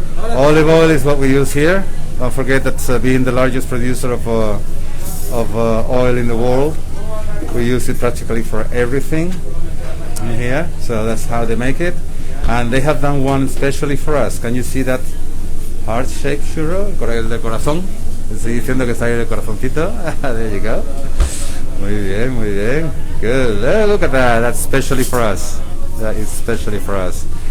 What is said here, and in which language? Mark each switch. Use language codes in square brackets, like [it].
[en] Olive oil is what we use here. Don't forget that being the largest producer of oil in the world, we use it practically for everything in here. So that's how they make it. And they have done one especially for us. Can you see that heart-shaped churro? [es] El de corazón. Estoy diciendo que está ahí el corazoncito. [en] There you go. [es] Muy bien. [en] Good. Look at that. That's especially for us. That is especially for us.